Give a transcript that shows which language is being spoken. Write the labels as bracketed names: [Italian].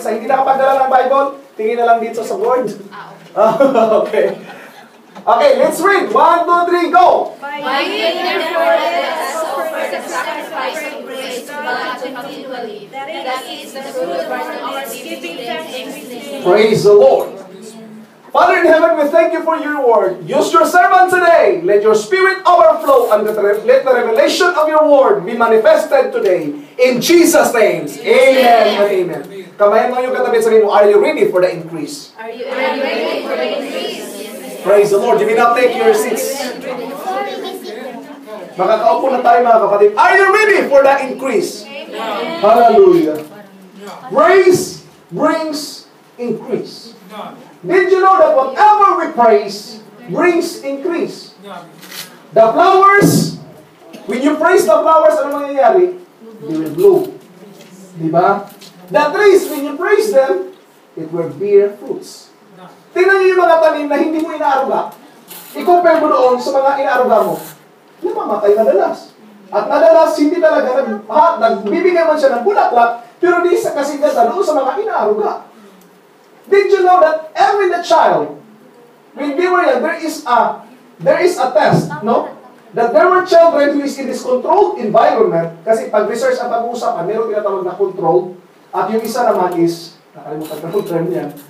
[Filipino] Sa hindi nakapagdala ng Bible, tingin na lang dito sa board. [English] Okay. Okay, let's read. 1, 2, 3, go! By him therefore let us offer the sacrifice of praise to God continually. That is the fruit of our giving thanks. Praise the Lord. Father in heaven, we thank you for your word. Use your servant today. Let your spirit overflow and let the revelation of your word be manifested today. In Jesus' name. Amen and amen. [Filipino] Kamayan mo yung katabi, sabihin mo, [English] are you ready for the increase? Are you ready for the increase? Praise the Lord. You may now take your seats. [Filipino] Makakaupo na tayo mga kapatid. [English] Are you ready for the increase? Hallelujah. Praise brings increase. Did you know that whatever we praise brings increase? The flowers, when you praise the flowers, [Filipino] ano mangyayari? [English] They will bloom. [Filipino] Diba? [English] The trees, when you praise them, it will bear fruits. [Filipino] Tingnan niyo yung mga tanim na hindi mo inaaruga. I-compare mo doon sa mga inaaruga mo. Namamatay madalas. At madalas, hindi talaga nagbibigay man siya ng bulaklak, pero di sa kasigatan doon sa mga inaaruga. [English] Did you know that every child, when they were young, there is a test, no? That there were children who is in this controlled environment, [Filipino] kasi pag research ang pag-uusapan, meron tinatawag na control, at yung isa naman is, nakalimutan ko yung term niyan.